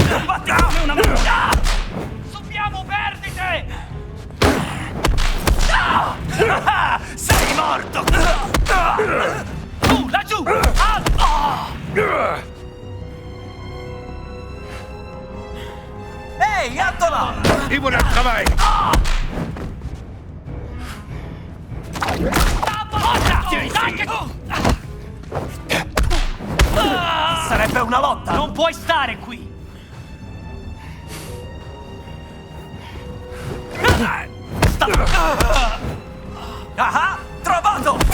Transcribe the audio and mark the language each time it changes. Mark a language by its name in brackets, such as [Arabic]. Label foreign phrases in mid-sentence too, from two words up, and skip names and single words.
[Italian] Batti come una mucca! Subiamo perdite! Sei morto! Tu, laggiù! Ehi, Antola! [French] Et voilà le travail! [Italian] Sarebbe una lotta! Non puoi stare qui! Ah, trovato!